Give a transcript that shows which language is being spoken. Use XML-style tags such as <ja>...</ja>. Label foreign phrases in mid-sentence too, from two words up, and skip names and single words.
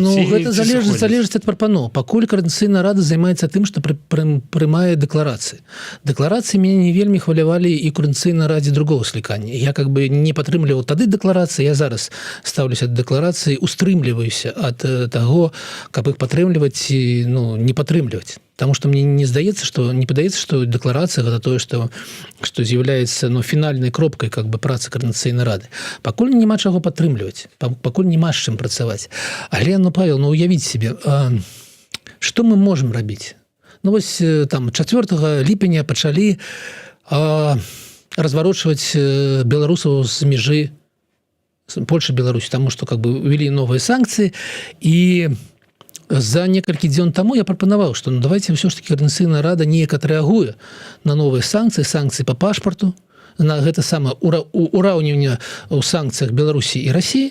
<be>Гэта залежыць ад прапаноў. Пакуль Координацыйная рада займаецца тым, што прымае дэкларацыі. Дэкларацыі мяне не вельмі хвалявалі і Координацыйнай радзе другого склікання. Я не падтрымліваў тады дэкларацыі, я зараз стаўлюся да дэкларацыі, устрымліваюся ад таго, каб іх падтрымліваць і не падтрымліваць.</be> <ru>Потому что</ru> <be>мне не падаецца, што дэкларацыя гэта тое, што з'яўляецца фінальнай кропкай працы Координацыйнай рады. Пакуль няма чаго падтрымліваць, пакуль няма з чым працаваць. Але, Павел, уявіць себе, што мы можам рабіць? Вось там 4 ліпеня пачалі разварочваць беларусаў з мяжы Польша-Беларусь, таму што увялі новыя санкцыі, і за некалькі дзён таму я прапанаваў, што давайте ўсё ж таки Координацыйная рада неяк адрэагуе на новыя санкцыі па пашпарту, на гэта самае ураўніванне ў санкцыях Беларусі і Расіі.</be>